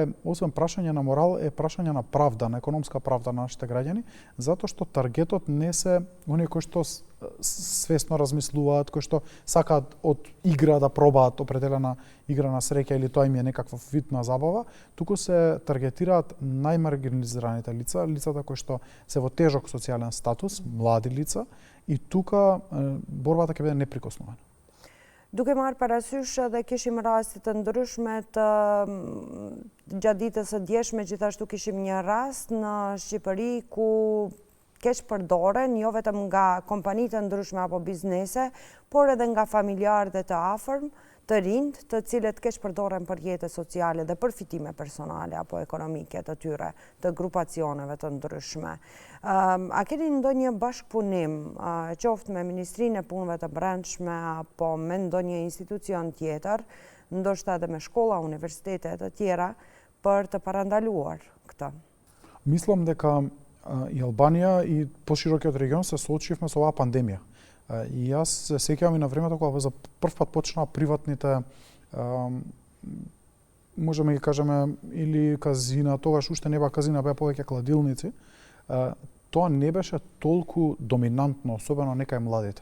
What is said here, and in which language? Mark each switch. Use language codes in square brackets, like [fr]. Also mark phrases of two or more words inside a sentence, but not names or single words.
[mk] освен прашање на морал, е прашање на правда, на економска правда на нашите граѓани, затоа што таргетот не се оние кои што свесно размислуваат, кои што сакаат од игра да пробаат определена игра на среќа или тоа им е некаква вид на забава, туку се таргетираат најмаргинализираните лица, лицата кои што се во тежок социјален статус, млади лица, и тука борбата ќе биде неприкосновена. [sq] Duke marrë parasysh edhe kishim rastit të ndryshme të gjatë ditës së djeshme, gjithashtu kishim një rast në Shqipëri ku keq përdoren jo vetëm nga kompanitë të ndryshme apo biznese, por edhe nga familjarë dhe të afërm, të rinjt, të cilët keq përdoren për jetës sociale dhe përfitime personale apo ekonomike të tyre, të grupacioneve të ndryshme. A keni ndonjë bashkëpunim, qoftë me Ministrinë e Punëve të Brendshme apo me ndonjë institucion tjetër, ndoshta edhe me shkolla, universitete të tjera, për të parandaluar këtë? [mk] Мислам дека и Албанија и поширокиот регион се соочивме со оваа пандемија. И јас се сеќавам и на времето кога за прв пат почнаа приватните, можеме ги кажеме, или казина, тогаш уште не беа казина, беа повеќе кладилници, тоа не беше толку доминантно, особено некај младите.